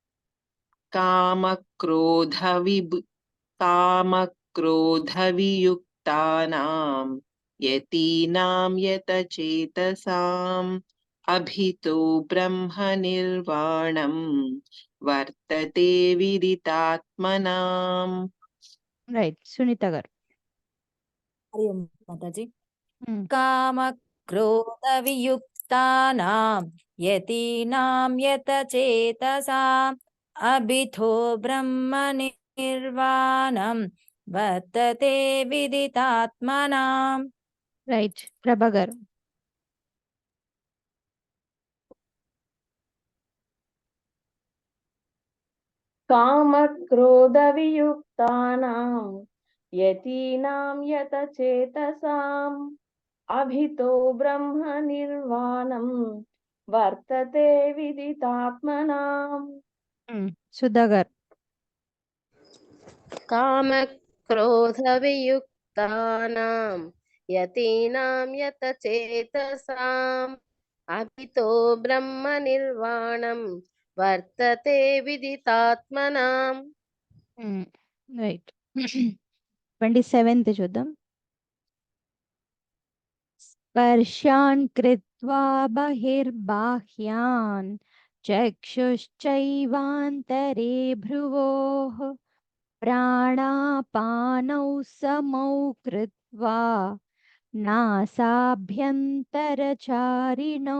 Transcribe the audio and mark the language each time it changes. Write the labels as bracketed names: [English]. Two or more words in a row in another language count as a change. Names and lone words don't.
[Sanskrit] కామక్రోధవియుక్తానాం యతీనాం యతచేతసాం అభితో బ్రహ్మ నిర్వాణం వర్తతే విదితాత్మనాం. [Telugu] రైట్. సునీత గారు. [Hindi] हरि ओम माताजी. Hmm. [Sanskrit] कामक्रोधवियुक्तानां यतीनां यतचेतसाम् अभितो ब्रह्मनिर्वाणं वर्तते विदितात्मनाम्. [Telugu] రైట్. ప్రభా గారు. [Sanskrit] कामक्रोधवियुक्तानां यतीनां यतचेतसाम् अभितो ब्रह्मनिर्वाणं वर्तते विदितात्मनाम्. [Telugu] సుధా గారు. [Sanskrit] कामक्रोधवियुक्तानां यतीनां यतचेतसाम् अभितो ब्रह्मनिर्वाणं वर्तते विदितात्मनाम्. [Telugu] రైట్. 27th చూద్దాం. [Sanskrit] స్పర్శాన్ కృత్వా బహిర్బాహ్యాన్ చక్షుశ్చైవాంతరే భ్రువోః ప్రాణాపానౌ సమౌ కృత్వా నాసాభ్యంతరచారిణౌ.